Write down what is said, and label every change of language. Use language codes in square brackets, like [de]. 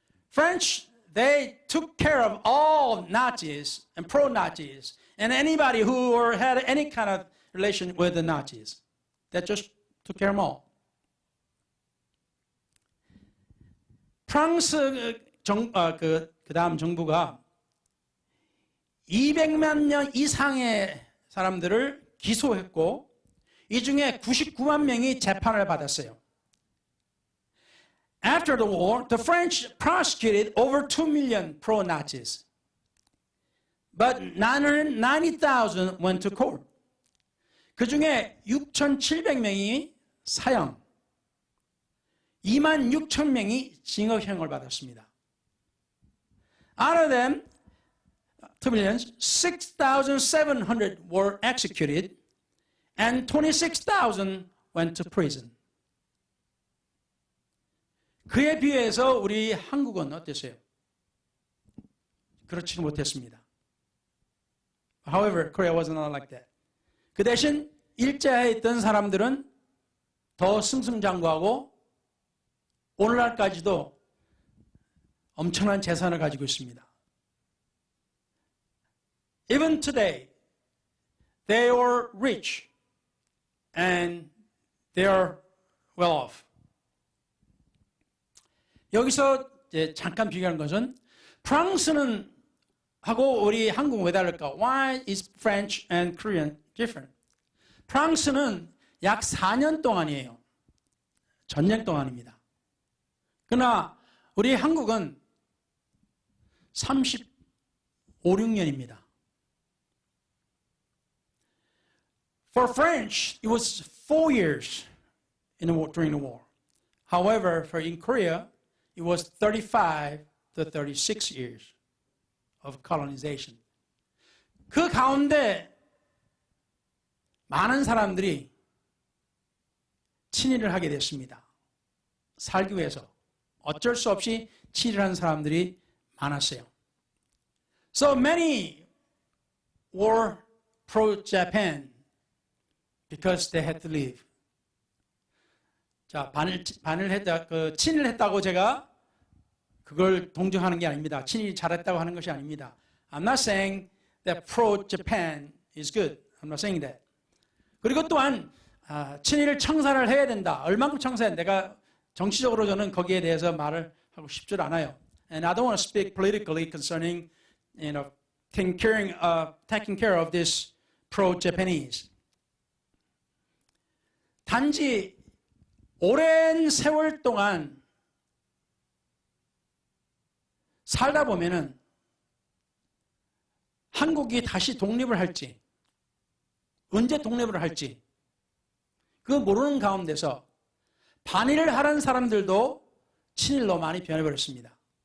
[en] French, they took care of all Nazis and pro-Nazis and anybody who had any kind of relation with the Nazis. They just took care of them all. [ko] 프랑스 그 다음 정부가 200만 명 이상의 사람들을 기소했고 이 중에 99만 명이 재판을 받았어요. [en] After the war, the French prosecuted over 2 million pro-Nazis. But 990,000 went to court. [ko] 그 중에 6,700명이 사형, 26,000명이 징역형을 받았습니다. [en] Out of them, 2 million, 6,700 were executed and 26,000 went to prison. [ko] 그에 비해서 우리 한국은 어땠어요? 그렇지 못했습니다. [en] However, Korea was not like that. [ko] 그 대신 일제하에 있던 사람들은 더 승승장구하고 오늘날까지도 엄청난 재산을 가지고 있습니다. [en] Even today, they are rich and they are well off. [ko] 여기서 이제 잠깐 비교하는 것은 프랑스는 하고 우리 한국은 왜 다를까? [en] Why is French and Korean different? [ko] 프랑스는 약 4년 동안이에요. 전쟁 동안입니다. 그러나 우리 한국은 35, 6년입니다. [en] For French, it was 4 years during the war. However, in Korea, it was 35 to 36 years of colonization. [ko] 그 가운데 많은 사람들이 친일을 하게 됐습니다. 살기 위해서 어쩔 수 없이 친일하는 사람들이 많았어요. [en] So many were pro-Japan because they had to leave. [ko] 자, 친일을 했다고 제가 그걸 동정하는 게 아닙니다. 친일이 잘했다고 하는 것이 아닙니다. [en] I'm not saying that pro-Japan is good. I'm not saying that. [ko] 그리고 또한 친일을 청산을 해야 된다. 얼만큼 청산? 내가 정치적으로 저는 거기에 대해서 말을 하고 싶지 않아요. [en] And I don't want to speak politically concerning, taking care of this pro-Japanese. [ko] 단지 오랜 세월 동안 살다 보면은 한국이 다시 독립을 할지, 언제 독립을 할지, 그거 모르는 가운데서 반일을 하는 사람들도 친일로 많이 변해버렸습니다.